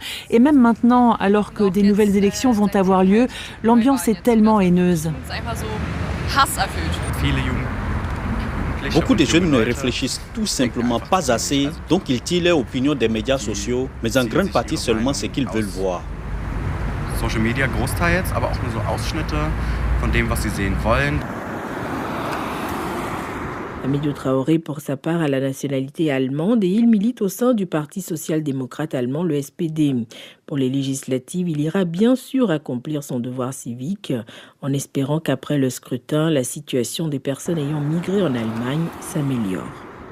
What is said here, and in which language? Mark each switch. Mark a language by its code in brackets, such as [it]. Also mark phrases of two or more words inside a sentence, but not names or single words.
[fr] Et même maintenant, alors que des nouvelles élections vont avoir lieu, l'ambiance est tellement haineuse. Beaucoup de jeunes ne réfléchissent tout simplement pas assez, donc ils tirent leur opinion des médias sociaux, mais en grande partie seulement ce qu'ils veulent voir. [en] Social Media [de] großteils, aber auch nur so Ausschnitte von dem, was sie sehen wollen. [fr] Hamidou Traoré, pour sa part, a la nationalité allemande et il milite au sein du Parti social-démocrate allemand, le SPD. Pour les législatives, il ira bien sûr accomplir son devoir civique en espérant qu'après le scrutin, la situation des personnes ayant migré en Allemagne s'améliore.